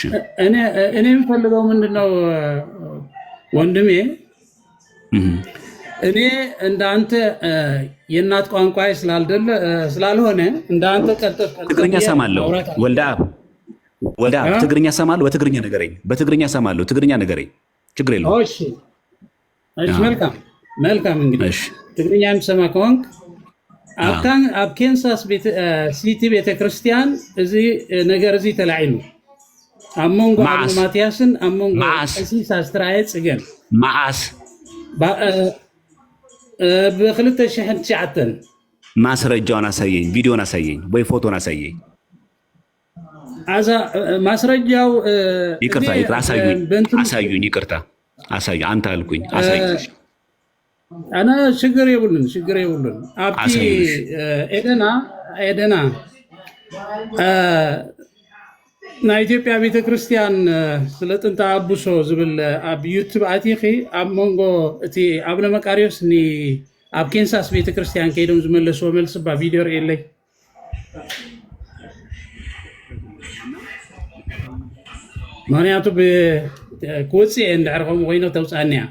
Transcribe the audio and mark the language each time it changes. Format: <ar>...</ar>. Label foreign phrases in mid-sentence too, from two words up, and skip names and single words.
<am>እኔ የምፈልገው ምንድነው ወንድሜ፣ እኔ እንዳንተ የእናት ቋንቋ ስላልሆነ እንዳንተ ቀጥታ ትግርኛ ሰማለሁ። ወልዳ ትግርኛ ሰማለሁ። በትግርኛ ነገረኝ፣ በትግርኛ ሰማለሁ። ትግርኛ ነገረኝ፣ ችግር የለውም። እሺ እሺ፣ መልካም። እንግዲህ ትግርኛ የምሰማ ከሆንክ</am> <ti>ኣብ ኬንሳስ ሲቲ ቤተክርስቲያን እዚ ነገር እዚ ተላዒሉ ኣብ መንጎ ኣቡነ ማትያስን ኣብ መንጎ ቀሲስ ኣስተርአየ ፅገን መዓስ በ2009</ti> <am>ማስረጃውን አሳየኝ፣ ቪዲዮን አሳየኝ፣ ወይ ፎቶን አሳየኝ። ማስረጃው ይቅርታ፣ አሳዩኝ፣ ይቅርታ አሳዩ። አንተ አልኩኝ አሳዩኝ።</am> <ti>አና ችግር የብሉን ኣብቲ ኤደና ናይ ኢትዮጵያ ቤተክርስቲያን ስለ ጥንተ አቡሶ ዝብል ኣብ ዩቱብ ኣቲኺ ኣብ መንጎ እቲ ኣቡነ መቃርዮስ ኣብ ኬንሳስ ቤተክርስቲያን ከይዶም ዝመለስዎ መልሲ ቪድዮ ርኤለይ። ምክንያቱ ክወፅእ እየ እንድሕር ከምኡ ኮይኑ ተውፃእኒ እያ።</ti>